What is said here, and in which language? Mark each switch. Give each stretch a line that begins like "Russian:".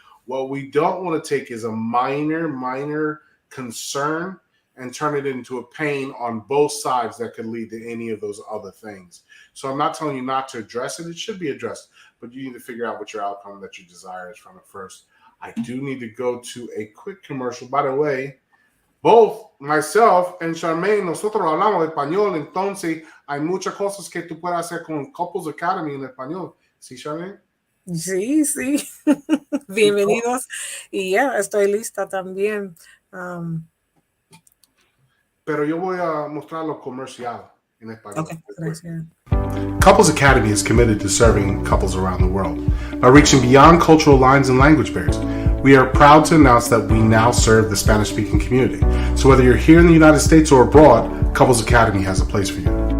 English: What we don't want to take is a minor concern and turn it into a pain on both sides that could lead to any of those other things. So I'm not telling you not to address it. It should be addressed, but you need to figure out what your outcome that you desire is from it first. I do need to go to a quick commercial. By the way, both myself and
Spanish: Charmaine, nosotros hablamos español, entonces hay muchas cosas que tú puedes hacer con Couples Academy en español. ¿Sí, Charmaine? Sí. Bienvenidos. Y ya, estoy lista también. Pero yo voy a mostrar lo comercial en español. Okay, gracias.
English: Couples Academy is committed to serving couples around the world by reaching beyond cultural lines and language barriers. We are proud to announce that we now serve the Spanish-speaking community. So whether you're here in the United States or abroad, Couples Academy has a place for you.